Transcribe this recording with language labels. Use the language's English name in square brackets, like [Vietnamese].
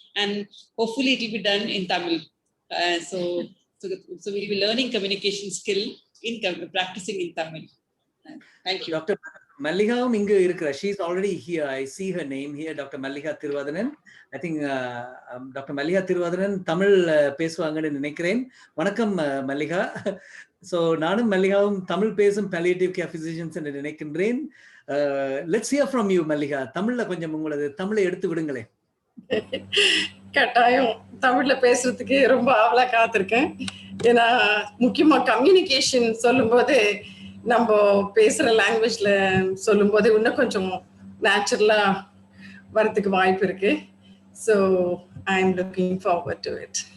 [English] And hopefully it will be done in Tamil. So we'll be learning communication skill in practicing in Tamil. Thank you. Dr. Mallika, she's already here. I see her name here, Dr. Mallika Tiruvadanan. I think Dr. Mallika Tiruvadanan Tamil [Tamil] பேசுவாங்கன்னு நினைக்கிறேன். வணக்கம் Mallika. So நானும் மல்லிகாவும் தமிழ் பேசும் [English] palliative care physicians [Tamil] என்று நினைக்கின்றேன். [English] Let's hear from you, Mallika. [Tamil] தமிழ்ல கொஞ்சம் உங்களது தமிழை எடுத்து விடுங்களேன். கட்டாயம் தமிழ்ல பேசுறதுக்கு ரொம்ப ஆவலா காத்திருக்கேன். ஏன்னா முக்கியமா கம்யூனிகேஷன் சொல்லும்போது நம்ம பேசுற லாங்குவேஜ்ல சொல்லும்போது இன்னும் கொஞ்சம் நேச்சுரலா வரதுக்கு வாய்ப்பு இருக்கு. [English] So I'm looking forward to it.